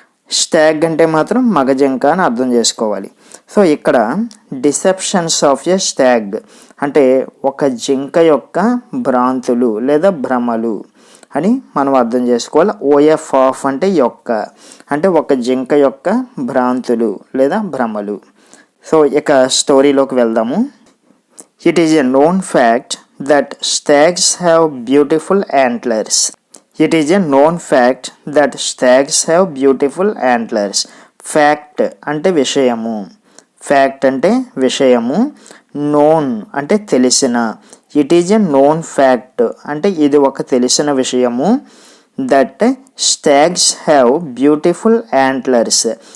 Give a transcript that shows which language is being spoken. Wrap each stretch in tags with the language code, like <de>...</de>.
<te>Stag అంటే మాత్రం మగ జింక అని అర్థం చేసుకోవాలి. సో ఇక్కడ</te> <en>deceptions of a stag</en> <te>అంటే ఒక జింక యొక్క భ్రాంతులు లేదా భ్రమలు అని మనం అర్థం చేసుకోవాలి. ఓఎఫ్ ఆఫ్ అంటే యొక్క, అంటే ఒక జింక యొక్క భ్రాంతులు లేదా భ్రమలు.</te> <en>so</en> <te>ఇక స్టోరీలోకి వెళ్దాము.</te> <en>It is a known fact that stags have beautiful antlers. It is a known fact that stags have beautiful antlers.</en> <te>Fact అంటే విషయము, ఫ్యాక్ట్ అంటే విషయము, నోన్ అంటే తెలిసిన.</te> <en>it is a known fact</en> <te>అంటే ఇది ఒక తెలిసిన విషయము.</te> <en>That stags have beautiful antlers.</en>